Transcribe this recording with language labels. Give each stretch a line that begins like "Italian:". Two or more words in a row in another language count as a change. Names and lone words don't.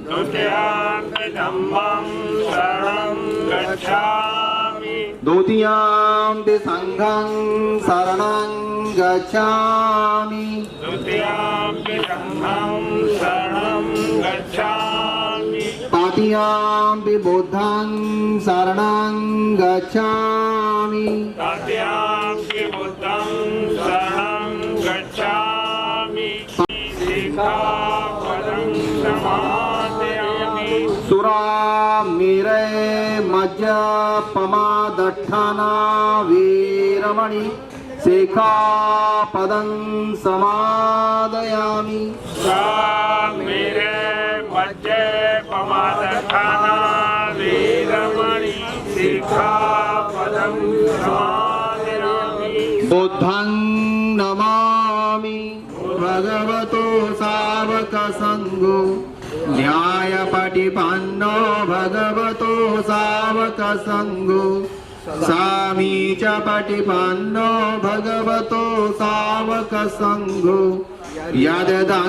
Pali: द्वितीयं संघं शरणं गच्छामि तृतीयं बुद्धं शरणं गच्छामि सुरामेरय मज्जपमादट्ठना वीरमणि शिखापदं समादयामि बुद्धं नमामि भगवतो सावक संघो न्यायपटिपन्नो भगवतो सावक संघो सामी च पटिपन्नो भगवतो सावक संघो यददं